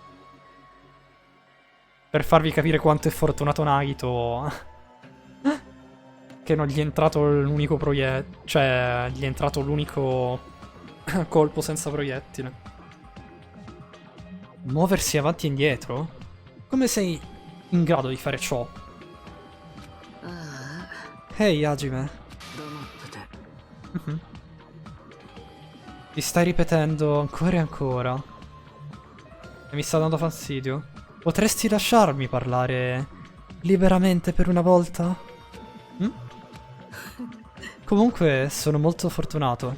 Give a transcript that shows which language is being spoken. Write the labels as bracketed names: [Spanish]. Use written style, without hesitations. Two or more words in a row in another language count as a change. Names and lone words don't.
[Italian] Per farvi capire quanto è fortunato Nagito. Che non gli è entrato l'unico proiettile. Cioè, gli è entrato l'unico colpo senza proiettile. Muoversi avanti e indietro? Come sei in grado di fare ciò? [Japanese] ああ [Italian] Ehi, Hajime. [Japanese] 黙ってて [Italian] Ti stai ripetendo ancora e ancora. E mi sta dando fastidio. Potresti lasciarmi parlare liberamente per una volta? Hm? Comunque sono molto fortunato.